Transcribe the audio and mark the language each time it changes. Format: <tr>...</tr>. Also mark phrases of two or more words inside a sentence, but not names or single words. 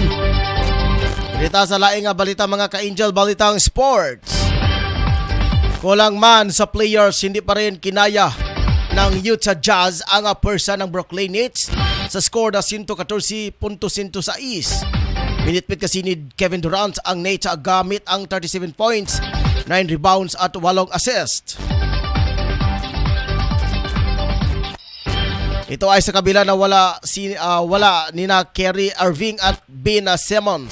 <tl>Dito sa laing nga balita mga ka-Angel, balitang sports. Kulang man sa players, hindi pa rin kinaya ng Utah Jazz ang pwersa ng Brooklyn Nets sa score na 114.106. Minitpit kasi ni Kevin Durant ang Nets gamit ang 37 points, 9 rebounds at 8 assists. Ito ay sa kabila na wala nina Kyrie Irving at Ben Simmons.</tl>